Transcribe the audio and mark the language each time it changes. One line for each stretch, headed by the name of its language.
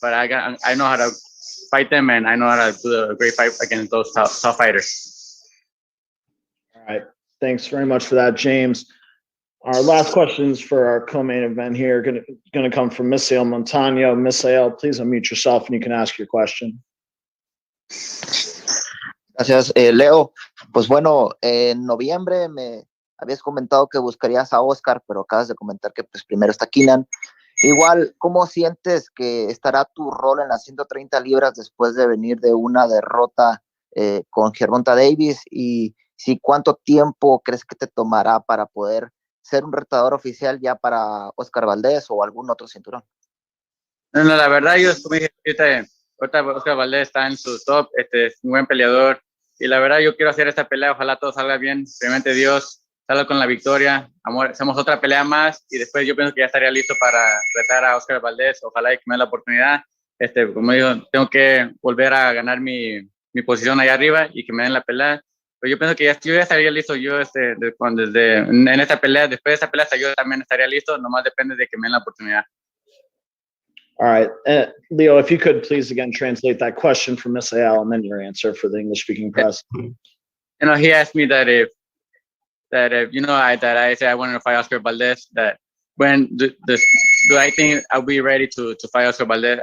English: But I know how to fight them, and I know how to do a great fight against those tough fighters. All right. Thanks very much for that, James. Our last questions for our co-main event here going to come from Misael Montano. Misael, please unmute yourself and you can ask your question.
Spanish: Gracias, Leo. Pues bueno, en noviembre me habías comentado que buscarías a Oscar, pero acabas de comentar que pues primero está Kenan. Igual, ¿cómo sientes que estará tu rol en las 130 libras después de venir de una derrota con Gervonta Davis? Y si cuánto tiempo crees que te tomará para poder ser un retador oficial ya para Oscar Valdez o algún otro cinturón. No, la verdad, yo como dije, ahorita Oscar Valdez está en su top, es un buen peleador. Y la verdad, yo quiero hacer esta pelea, ojalá todo salga bien, primeramente Dios, salga con la victoria, hacemos otra pelea más y después yo pienso que ya estaría listo para retar a Oscar Valdez, ojalá que me dé la oportunidad. Como digo, tengo que volver a ganar mi posición allá arriba y que me den la pelea. Pero yo pienso que yo ya estaría listo, en esta pelea, después de esta pelea yo también estaría listo, nomás depende de que me den la oportunidad.
English: All right. Leo, if you could please again translate that question from Misael and then your answer for the English-speaking press. He asked me that if I say I wanted to fight Oscar Valdez, that when do I think I'll be ready to fight Oscar Valdez?